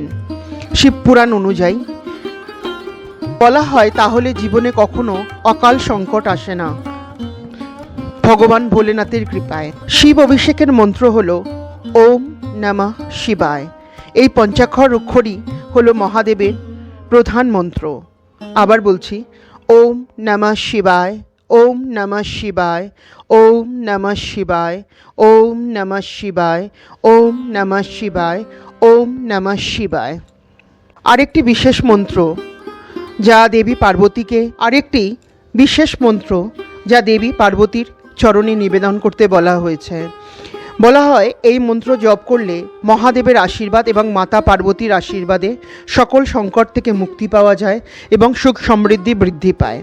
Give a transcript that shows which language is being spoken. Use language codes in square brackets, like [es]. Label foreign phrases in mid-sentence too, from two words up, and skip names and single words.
[bn] শিবপুরাণ অনুযায়ী বলা হয় তাহলে জীবনে কখনো অকাল সংকট আসে না ভগবান ভোলেনাথের কৃপায়। শিব অভিষেকের মন্ত্র হলো [sa] ॐ नमः शिवाय। [bn] এই পঞ্চাক্ষর অক্ষরই হলো মহাদেবের প্রধান মন্ত্র। আবার বলছি, [sa] ॐ नमः शिवाय, ॐ नमः शिवाय, ॐ नमः शिवाय, ॐ नमः शिवाय, ॐ नमः शिवाय, ॐ नमः शिवाय। [bn] আরেকটি বিশেষ মন্ত্র যা দেবী পার্বতীর চরণে নিবেদন করতে বলা হয়েছে। বলা হয় এই মন্ত্র জপ করলে মহাদেবের আশীর্বাদ এবং মাতা পার্বতীর আশীর্বাদে সকল সংকট থেকে মুক্তি পাওয়া যায় এবং সুখ সমৃদ্ধি বৃদ্ধি পায়।